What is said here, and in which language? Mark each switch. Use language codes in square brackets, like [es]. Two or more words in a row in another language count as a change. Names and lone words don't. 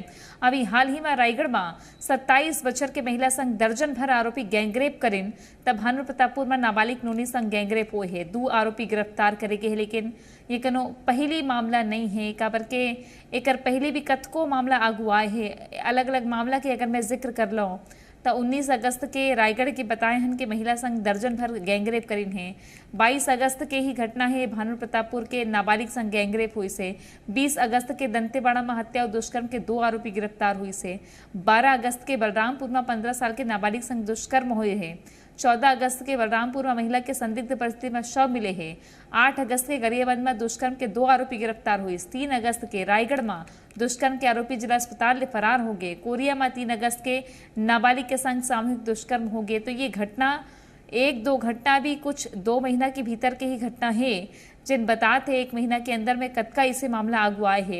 [hne] अभी हाल ही में रायगढ़ में 27 बछर के महिला संग दर्जन भर आरोपी गैंगरेप करिन, तब भानु प्रतापपुर में नाबालिग नोनी संग गैंगरेप हुए है। 2 आरोपी गिरफ्तार करे के है, लेकिन ये कनो पहली मामला नहीं है। काबर के एक पहले भी कतको मामला आगू आए है। अलग अलग मामला के अगर मैं जिक्र कर लूँ तो 19 अगस्त के रायगढ़ के बताए हन कि महिला संग दर्जन भर गैंगरेप करिन है। 22 अगस्त के ही घटना है भानु प्रतापपुर के नाबालिग संग गैंगरेप हुई से। 20 अगस्त के दंतेवाड़ा में हत्या और दुष्कर्म के 2 आरोपी गिरफ्तार हुई से। 12 अगस्त के बलरामपुर में 15 साल के नाबालिग संग दुष्कर्म हुए हैं। 14 अगस्त के बलरामपुर में महिला के संदिग्ध परिस्थिति में शव मिले हैं। 8 अगस्त के गरियाबंद में दुष्कर्म के 2 आरोपी गिरफ्तार हुए। 3 अगस्त के रायगढ़ में दुष्कर्म के आरोपी जिला अस्पताल में फरार हो गए। कोरिया में 3 अगस्त के नाबालिग के संग सामूहिक दुष्कर्म हो गए। तो ये घटना 1-2 घटना भी कुछ 2 महीना के भीतर के ही घटना है, जिन बताते 1 महीना के अंदर में कतका इसे मामला आगू आए है।